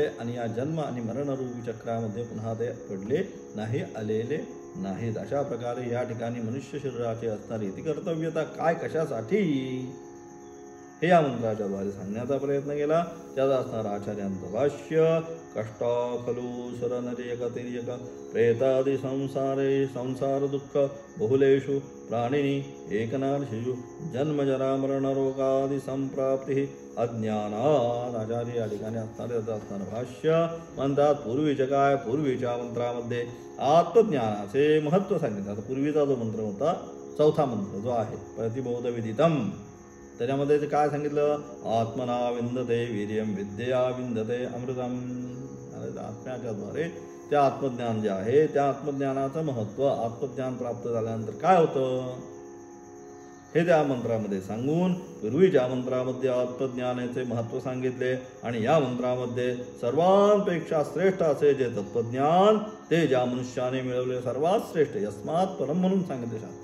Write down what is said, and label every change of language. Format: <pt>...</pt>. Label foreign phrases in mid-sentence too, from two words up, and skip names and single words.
<mr>आणि या जन्म आणि मरणरूपी चक्रामध्ये पुन्हा ते पडले नाही, आलेले नाहीत. अशा प्रकारे या ठिकाणी मनुष्य शरीराची असणारी ती कर्तव्यता काय, कशासाठी, हे या मंत्राच्या द्वारे सांगण्याचा प्रयत्न केला. त्याचा असणार आचार्यांचं भाष्य.</mr> <sa>कष्टा खलु शरणर्यक प्रेतादि संसार दुःख बहुलेषु प्राणिनी एकनार्षिषु जन्मजरा मरणरोगादि संप्राप्ती अज्ञानात.</sa> <mr>आचार्य या ठिकाणी असणारे त्याचं असणारं भाष्य म्हणतात, पूर्वीचे काय? पूर्वीच्या मंत्रामध्ये आत्मज्ञानाचे महत्त्व सांगितलं. पूर्वीचा जो मंत्र होता, चौथा मंत्र जो आहे</mr> <sa>प्रतिबोध विदितम,</sa> <mr>त्याच्यामध्ये काय सांगितलं?</mr> <sa>आत्मना विंदते वीर्यम विद्यया विंदते अमृतम.</sa> <mr>आत्म्याच्या द्वारे ते आत्मज्ञान जे आहे, त्या आत्मज्ञानाचं महत्त्व, आत्मज्ञान प्राप्त झाल्यानंतर काय होतं हे त्या मंत्रामध्ये सांगून, पूर्वीच्या मंत्रामध्ये आत्मज्ञानाचे महत्त्व सांगितले. आणि या मंत्रामध्ये सर्वांपेक्षा श्रेष्ठ असे जे तत्त्वज्ञान, ते ज्या मनुष्याने मिळवले सर्वात श्रेष्ठ,</mr> <sa>यस्मात् परम</sa> <mr>म्हणून सांगितले शास्त्र.</mr>